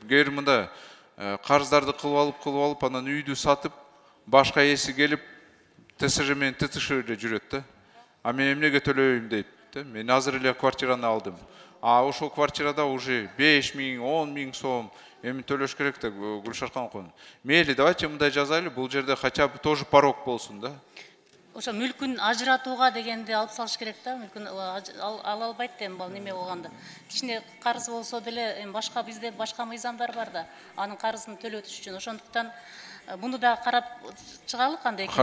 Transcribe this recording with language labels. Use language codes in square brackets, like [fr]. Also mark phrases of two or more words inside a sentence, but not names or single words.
[ky] Эгер мында карыздарды кылып алып, анан үйдү сатып, башка ээси келип ТСЖ менен ТТШ эле жүрөт да. А мен эмнеге төлөбөйм дейт. Мен азыр эле квартираны алдым. А ошол квартирада уже 5 000, 10 000 сом эми төлөш керек деп Гүлшархан кон. Мейли, давайте мындай жазайлы, бул жерде [ru] хотя бы тоже порог [ky] болсун да. Ошо мүлкүн ажыратууга дегенди алып салыш керек да. Мүлкүн ала албайт эми бул неме болгондо. Кичине карыз болсо деле эми башка бизде башка мыйзамдар бар да. Анын карызын төлөтүш үчүн. Ошондуктан муну да карап чыгалы кандай экен.